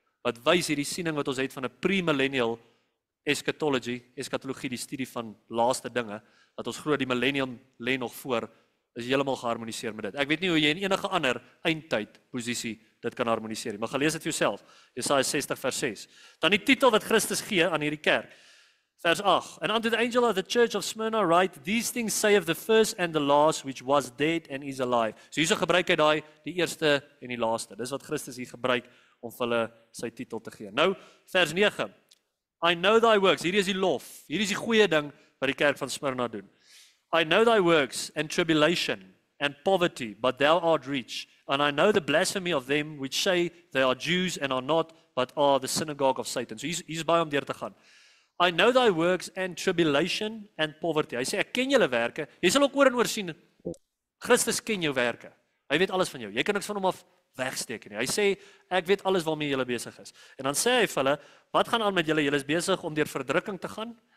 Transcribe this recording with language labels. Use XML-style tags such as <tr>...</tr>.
<af>Wat wys hierdie siening wat ons het van 'n pre-millennial eskatologie, die studie van laaste dinge, dat ons glo die millennium lê nog voor, is heeltemal geharmoniseer met dit. Ek weet nie hoe jy in enige ander eindtyd posisie dit kan harmoniseer nie, maar gaan lees dit vir jouself. Jesaja 60 vers 6. Dan die titel wat Christus gee aan hierdie kerk. Vers 8.</af> <en>And unto the angel of the church of Smyrna write, these things say of the first and the last, which was dead and is alive.</en> <af>So hierso gebruik hy daai, die eerste en die laaste. Dis wat Christus hier gebruik om vir hulle sy titel te gee. Nou, vers 9.</af> <en>I know thy works.</en> <af>Hierdie is die lof. Hierdie is die goeie ding wat die kerk van Smyrna doen.</af> <en>I know thy works and tribulation and poverty, but thou art rich. And I know the blasphemy of them which say they are Jews and are not, but are the synagogue of Satan.</en> <af>So hier's baie om deur te gaan.</af> <en>I know thy works and tribulation and poverty.</en> <af>Hy sê, ek ken julle werke. Jy sal ook oor en oor sien, Christus ken jou werke. Hy weet alles van jou. Jy kan niks van hom af wegsteek nie. Hy sê, ek weet alles waarmee julle besig is. En dan sê hy vir hulle, wat gaan aan met julle? Julle is besig om deur verdrukking te gaan.</af>